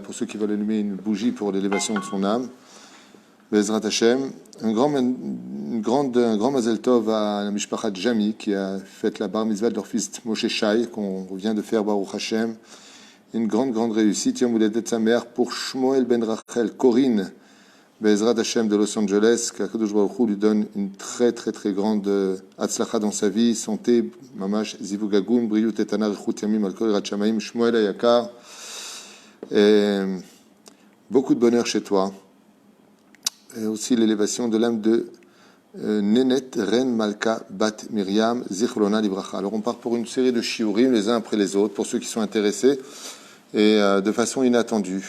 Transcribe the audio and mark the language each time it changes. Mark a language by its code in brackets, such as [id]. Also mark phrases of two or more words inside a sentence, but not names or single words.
[fr] Pour ceux qui veulent allumer une bougie pour l'élévation de son âme, [he] בעזרת השם, [fr] un grand [he] מזל טוב [fr] à la Mishpachat Jami qui a fait la [he] בר מצווה [fr] de leur fils Moshe Shai, qu'on vient de faire [he] ברוך השם. [fr] Une grande réussite. [he] יום הולדת שמח [fr] pour Shmuel Ben Rachel Corinne, [he] בעזרת השם [fr] de Los Angeles, qu' [he] הקדוש ברוך הוא [fr] lui donne une très grande Hatzlacha dans sa vie, santé, [he] ממש, זיווג הגון, בריאות איתנה, אריכות ימים, על כל יראת שמים, שמואל היקר. [fr] Beaucoup de bonheur chez toi. Et aussi l'élévation de l'âme de Nenet Ren Malka Bat Miriam [he] זכרונה לברכה. [fr] Alors on part pour une série de shiurim les uns après les autres pour ceux qui sont intéressés et de façon inattendue.